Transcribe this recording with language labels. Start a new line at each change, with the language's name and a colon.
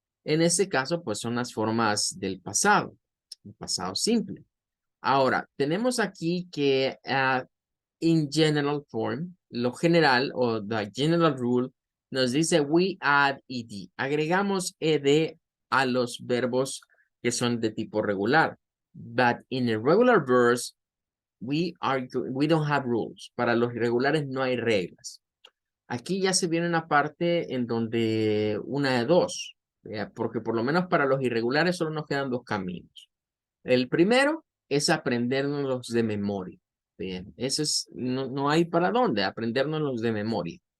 Spanish: En este caso, pues son las formas del pasado, el pasado simple. Ahora, tenemos aquí que
English: in general form,
Spanish: lo general o
English: the general rule,
Spanish: nos dice
English: we add ed.
Spanish: Agregamos ed a los verbos que son de tipo regular.
English: But in irregular verbs, we don't have rules.
Spanish: Para los irregulares no hay reglas. Aquí ya se viene una parte en donde una de dos, porque por lo menos para los irregulares solo nos quedan dos caminos. El primero es aprendernos de memoria. Bien, eso es, no hay para dónde aprendérnoslos de memoria.